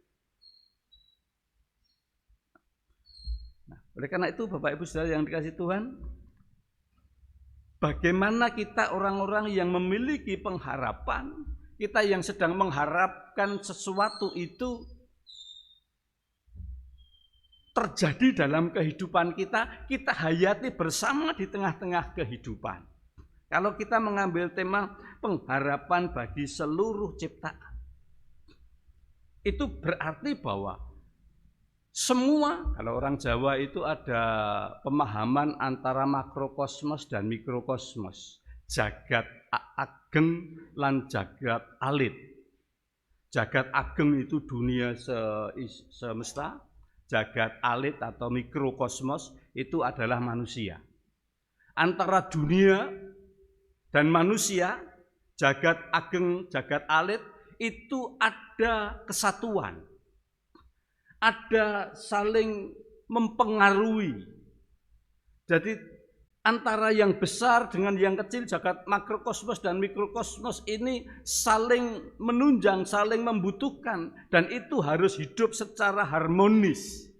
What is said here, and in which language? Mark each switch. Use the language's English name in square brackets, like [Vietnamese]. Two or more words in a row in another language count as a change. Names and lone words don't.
[Indonesian] Nah, oleh karena itu Bapak Ibu Saudara yang dikasihi Tuhan, bagaimana kita orang-orang yang memiliki pengharapan, kita yang sedang mengharapkan sesuatu itu terjadi dalam kehidupan kita, kita hayati bersama di tengah-tengah kehidupan. Kalau kita mengambil tema pengharapan bagi seluruh ciptaan, itu berarti bahwa semua, kalau orang Jawa itu ada pemahaman antara makrokosmos dan mikrokosmos, [Javanese] jagat ageng lan jagat alit. Jagat ageng [Indonesian] itu dunia semesta, [Javanese] jagat alit [Indonesian] atau mikrokosmos itu adalah manusia. Antara dunia dan manusia, [Javanese] jagat ageng, jagat alit [Indonesian] itu ada kesatuan, ada saling mempengaruhi. Jadi antara yang besar dengan yang kecil, jagat makrokosmos dan mikrokosmos ini saling menunjang, saling membutuhkan, dan itu harus hidup secara harmonis.